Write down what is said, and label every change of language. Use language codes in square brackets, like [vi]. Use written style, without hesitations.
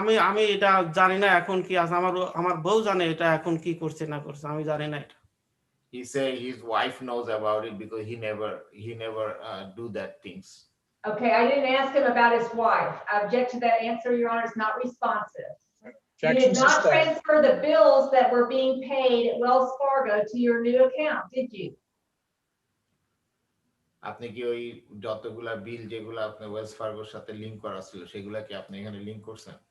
[bn] আমি এটা জানি না এখন কি আছে, আমার বউ জানে এটা এখন কি করছে না করছে, আমি জানি না এটা। [en] He said his wife knows about it because he never do that things. Okay, I didn't ask him about his wife. I object to that answer, Your Honor, it's not responsive. You did Objection not sustained. transfer the bills that were being paid at Wells Fargo to your new account, did you? [bn] আপনি কি ওই যতগুলা বিল যেগুলো আপনি Wales ফার্গোর সাথে link করা ছিল সেগুলা কি আপনি এখানে লিংক করছেন?